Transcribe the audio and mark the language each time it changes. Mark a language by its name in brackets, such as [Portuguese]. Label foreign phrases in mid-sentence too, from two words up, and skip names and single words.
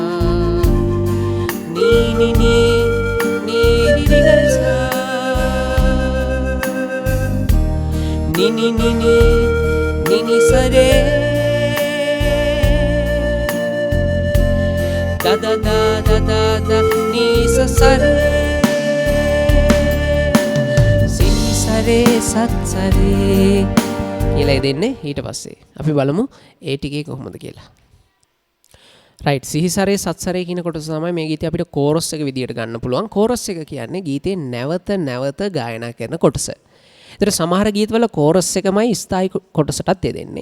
[Sinhala] නී නී නී නී රි රි ගරි සා නී නී නී නී නී සරේ da da da da da da ni sa sa re si sa re sat sa re කියලා දෙන්නේ. ඊට පස්සේ අපි බලමු ඒ ටිකේ කොහොමද කියලා. right සිහිසරේ සත්සරේ කියන කොටස තමයි මේ ගීතේ අපිට කෝරස් එක විදියට ගන්න පුළුවන්. කෝරස් එක කියන්නේ ගීතේ නැවත ගායනා කරන කොටස. ඒතර සමහර ගීතවල කෝරස් එකමයි ස්ථායි කොටසටත් දෙන්නේ.